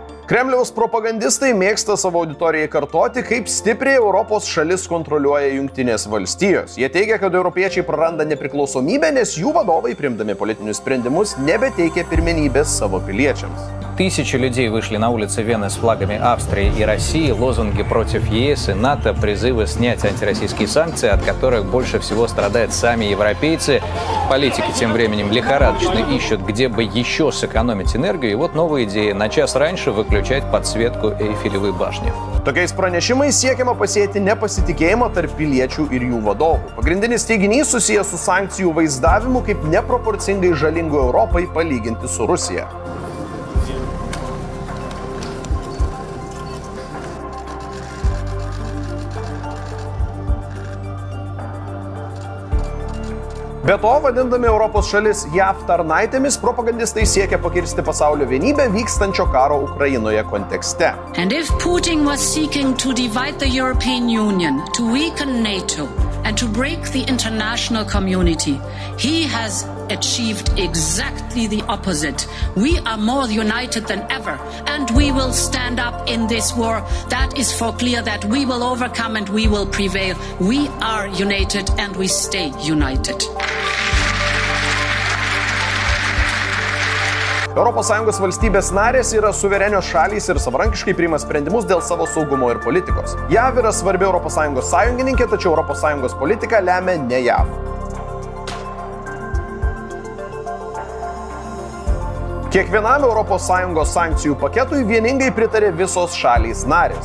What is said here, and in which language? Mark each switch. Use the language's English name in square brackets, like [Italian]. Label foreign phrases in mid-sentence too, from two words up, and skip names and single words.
[Lithuanian] Kremliaus propagandistai mėgsta savo auditorijai kartoti, kaip stipriai Europos šalis kontroliuoja Jungtinės valstijos. Jie teigia, kad europiečiai praranda nepriklausomybę, nes jų vadovai, priimdami politinius спрендимус, nebeteikia pirmenybės savo piliečiams. [Russian] Тысячи людей вышли на улицы Вены с флагами Австрии и России, лозунги против ЕС и НАТО, призывы снять антироссийские санкции, от которых больше всего страдают сами европейцы. Политики тем временем лихорадочно ищут, где бы еще сэкономить энергию, и вот новая идея – на час раньше выключать подсветку Эйфелевой башни. [Lithuanian] Tokiais pranešimais siekiama pasėti nepasitikėjimą tarp piliečių ir jų vadovų. Pagrindinis teiginys susijęs su sankcijų vaizdavimu kaip neproporcingai žalingu Europai palyginti su Rusija. Be to, vadindami Europos šalis JAV tarnaitėmis, propagandistai siekia pakirsti pasaulio vienybę vykstančio karo Ukrainoje kontekste. [English] And if Putin was seeking to divide the European Union, to weaken NATO and to break the international community, he has achieved exactly the opposite. We are more united than ever, and we will stand up in this war. That is for clear that we will overcome and we will prevail. We are united and we stay united. [Lithuanian] ES valstybės narės yra suverenios šalys ir savarankiškai priima sprendimus dėl savo saugumo ir politikos. JAV yra svarbi ES sąjungininkė, tačiau ES politiką lemia ne JAV. Kiekvienam ES sankcijų paketui vieningai pritarė visos šalys narės.